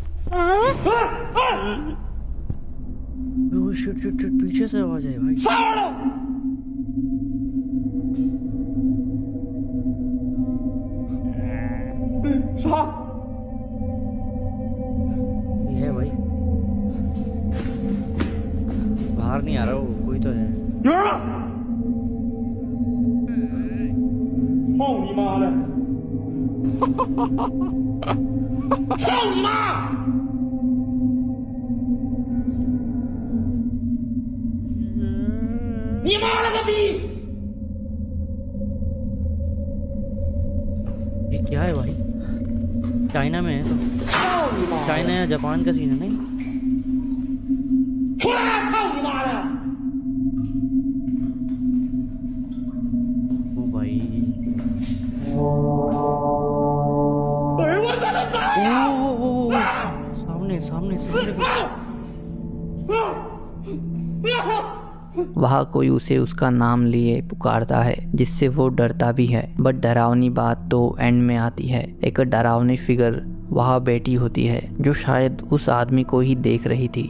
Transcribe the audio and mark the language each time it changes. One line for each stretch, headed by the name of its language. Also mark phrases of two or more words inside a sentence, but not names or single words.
English: oh shit shit shit,
Hindi: पीछे से आवाज आई भाई। ये है भाई, बाहर नहीं आ रहा वो, कोई तो है।
Chinese: 操你妈的！操你妈！你妈了个逼！
Hindi: ये क्या है भाई? चाइना में है तो? चाइना या जापान का सीन है नहीं?
Chinese: 出来啊！操你妈的！
Hindi: ओ भाई,
Chinese: 哎我操他妈呀！
Hindi: ओ सामने सामने सामने वहाँ कोई उसे उसका नाम लिए पुकारता है, जिससे वो डरता भी है। बट डरावनी बात तो एंड में आती है। एक डरावनी फिगर वहाँ बैठी होती है, जो शायद उस आदमी को ही देख रही थी।